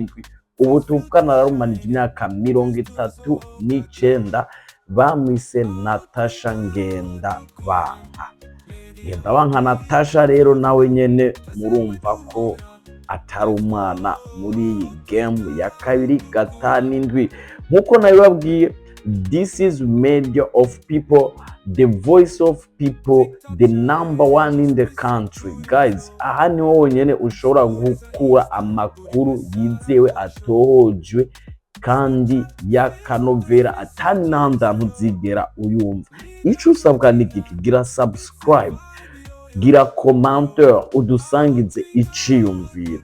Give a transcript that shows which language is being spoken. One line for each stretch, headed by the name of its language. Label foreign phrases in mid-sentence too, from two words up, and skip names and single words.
Rundi: ubu tuvukana ararumanije imyaka 39. bamwise Natasha Ngendabanka. Natasha rero nawe nyene murumva ko atari umwana muri game ya 2-5. nkuko nabibabwiye,
English: this is media of people, the voice of people, the number one in the country. Guys,
Rundi: aha niho wonyene ushobora gukura amakuru yizewe atohojwe kandi y'akanovera atani n'ahandi hantu uzigera uyumva. Ico usabwa ni iki: gira subscribe, gira commentaire, udusangize iciyumviro.